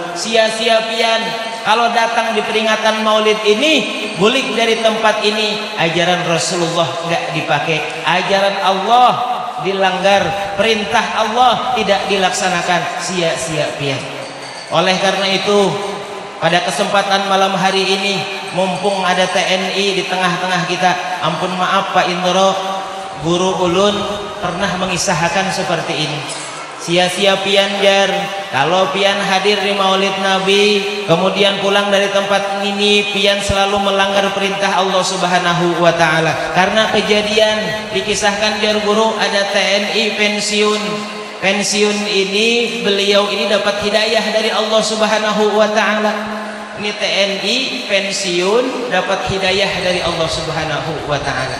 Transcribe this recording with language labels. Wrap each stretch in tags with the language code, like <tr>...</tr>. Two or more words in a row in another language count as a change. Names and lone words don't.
<bjn>Sia-sia pian kalau datang di peringatan Maulid ini, bulik dari tempat ini, ajaran Rasulullah enggak dipakai, ajaran Allah dilanggar, perintah Allah tidak dilaksanakan, sia-sia pian.</bjn> <id>Oleh karena itu, pada kesempatan malam hari ini, mumpung ada TNI di tengah-tengah kita, ampun maaf Pak Indro,</id> <bjn>guru ulun pernah mengisahkan seperti ini. Sia-sia pian jar kalau pian hadir di Maulid Nabi, kemudian pulang dari tempat ini, pian selalu melanggar perintah Allah</bjn> <ar>Subhanahu wa taala.</ar> <bjn>Karena kejadian dikisahkan jar guru, ada TNI pensiun ini, beliau ini dapat hidayah dari Allah</bjn> <ar>Subhanahu wa taala.</ar> <id>Ini TNI pensiun dapat hidayah dari Allah</id> <ar>Subhanahu wa taala.</ar>